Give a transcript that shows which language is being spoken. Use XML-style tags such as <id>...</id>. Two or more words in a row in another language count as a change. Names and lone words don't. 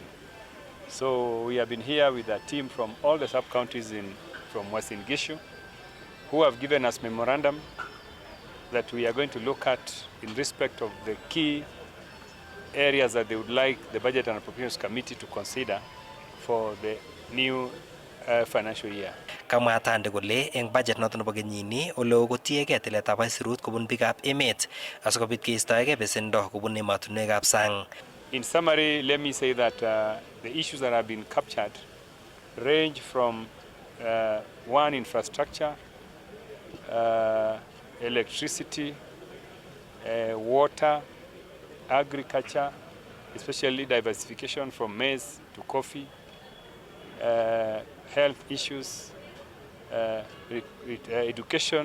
<en>So we have been here with a team from all the sub-counties from Uasin Gishu who have given us memorandum that we are going to look at in respect of the key areas that they would like the Budget and Appropriations Committee to consider for the new financial year.</en> <kln>Kamwa Atandi kole eng budget noto nebo kenyini ole kotiegei tiletab aisurut kobun biikab emet asikobit keistoegei besendo kobun emotinwekab sang.</kln> <en>In summary, let me say that the issues that have been captured range from one, infrastructure, electricity, water, agriculture, especially diversification from maize to coffee, health issues, education.</en>